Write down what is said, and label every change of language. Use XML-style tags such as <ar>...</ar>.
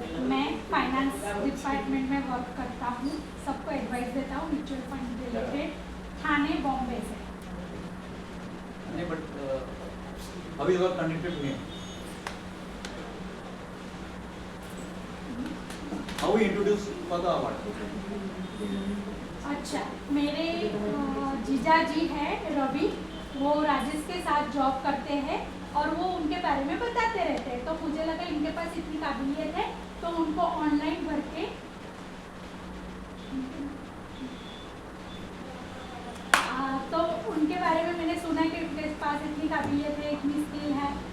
<hi>मैं finance department में work करता हूँ. सबको एडवाइस देता हूँ म्यूचुअल फंड रिलेटेड. थाने बॉम्बे से. नहीं, but अभी वर्क कनेक्टेड में.</hi> <en>How we introduce for the award?</en> <hi>अच्छा, मेरे जीजा जी है रवि, वो राजेश के साथ जॉब करते हैं और वो उनके बारे में बताते रहते हैं. तो मुझे लगा इनके पास इतनी काबिलियत है तो उनको ऑनलाइन भर के तो उनके बारे में मैंने सुना कि उनके पास इतनी काबिलियत है, इतनी स्किल है.</hi>